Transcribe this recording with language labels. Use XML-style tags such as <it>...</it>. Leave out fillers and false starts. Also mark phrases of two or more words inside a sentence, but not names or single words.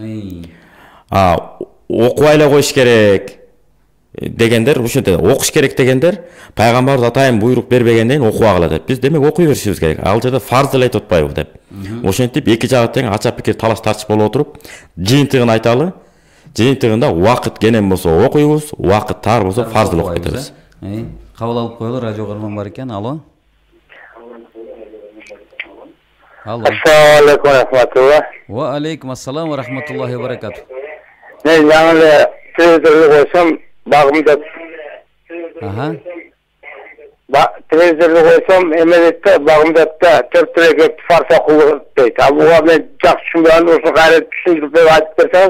<ky>Окубай эле коюш керек дегендер, ушинте окуш керек дегендер пайгамбар атайын буйрук бербегенден окубагыла деп. Биз демек окуй беришибиз керек. Ал жерде фарз деле айтып атпайбы деп. Ошентип эки жагы тең ача пикир талаш тартыш болуп отуруп, жыйынтыгын айталы. Жыйынтыгында убакыт кенен болсо окуйбуз, убакыт тар болсо фарз окуп кетебиз. Кабыл алып коелу, радио карман бар экен. Алло.</ky> <ar>السلام عليكم رحمة الله. وعليكم السلام ورحمة الله وبركاته.</ar> <ky>Мен жаңы телевизорду койсом, багымда. Телевизорду койсом, эмелетте багымда 4 рекет фарз окулат дейт. Буга мен жакшы түшүнбөйм, ошо кайра түшүндүрүп айтып берсеңиз.</ky>